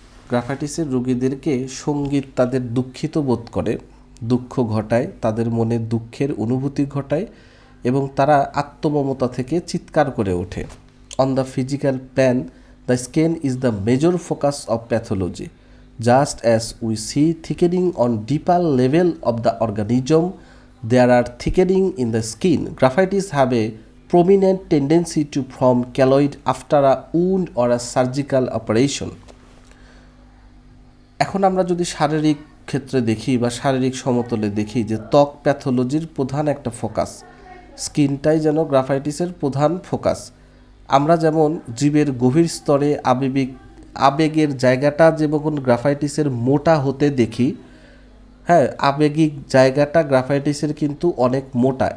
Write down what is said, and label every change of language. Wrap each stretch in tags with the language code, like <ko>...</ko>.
<bn>গ্রাফাইটিসের রোগীদেরকে সঙ্গীত তাদের দুঃখিত বোধ করে, দুঃখ ঘটায়, তাদের মনে দুঃখের অনুভূতি ঘটায় এবং তারা আত্মমমতা থেকে চিৎকার করে ওঠে।</bn> <en>On the physical plan, the skin is the major focus of pathology. Just as we see thickening on deeper level of the organism, there are thickening in the skin. Graphites have a prominent tendency to form keloid after a wound or a surgical operation.</en> <bn>এখন আমরা যদি শারীরিক ক্ষেত্রে দেখি বা শারীরিক সমতলে দেখি যে ত্বক প্যাথোলজির প্রধান একটা ফোকাস, স্কিনটাই যেন গ্রাফাইটিসের প্রধান ফোকাস। আমরা যেমন জীবের গভীর স্তরে আবেগের জায়গাটা যেমন গ্রাফাইটিসের মোটা হতে দেখি, হ্যাঁ, আবেগিক জায়গাটা গ্রাফাইটিসের কিন্তু অনেক মোটা।</bn>